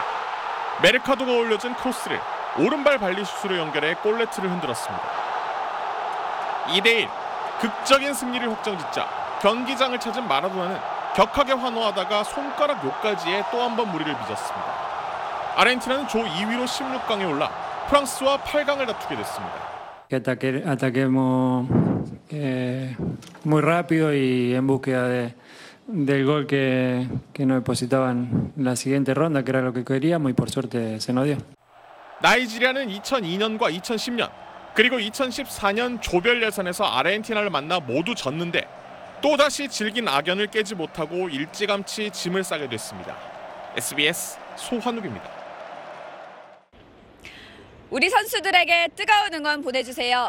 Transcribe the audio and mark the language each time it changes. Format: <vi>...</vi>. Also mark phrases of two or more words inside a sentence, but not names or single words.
<ko>메르카도가 올려준 크로스를 오른발 발리슛으로 연결해 골네트를 흔들었습니다. 2대1 극적인 승리를 확정짓자 경기장을 찾은 마라도나는 격하게 환호하다가 손가락 욕까지에 또 한 번 무리를 빚었습니다. 아르헨티나는 조 2위로 16강에 올라 프랑스와 8강을 다투게 됐습니다.</ko> <es>Ataquemos muy rápido y en búsqueda del gol que nos depositaban en la siguiente ronda, que era lo que queríamos y por suerte se nos dio.</es> <ko>나이지리아는 2002년과 2010년 그리고 2014년 조별 예선에서 아르헨티나를 만나 모두 졌는데 또다시 질긴 악연을 깨지 못하고 일찌감치 짐을 싸게 됐습니다. SBS 소환욱입니다. 우리 선수들에게 뜨거운 응원 보내주세요.</ko>